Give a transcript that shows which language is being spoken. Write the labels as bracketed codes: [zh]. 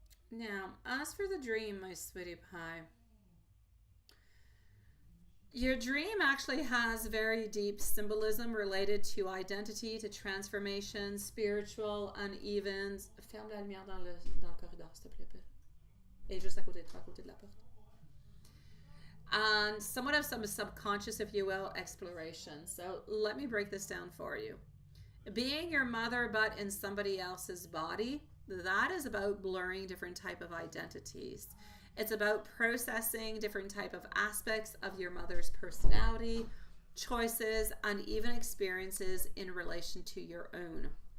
[en] Now, as for the dream, my sweetie pie, your dream actually has very deep symbolism related to identity, to transformation, spiritual, and even... [fr] Ferme la lumière dans le corridor, s'il te plaît. Et juste à côté de toi, à côté de la porte. [en] And somewhat of some subconscious, if you will, exploration. So let me break this down for you. Being your mother, but in somebody else's body, that is about blurring different type of identities. It's about processing different type of aspects of your mother's personality, choices, and even experiences in relation to your own.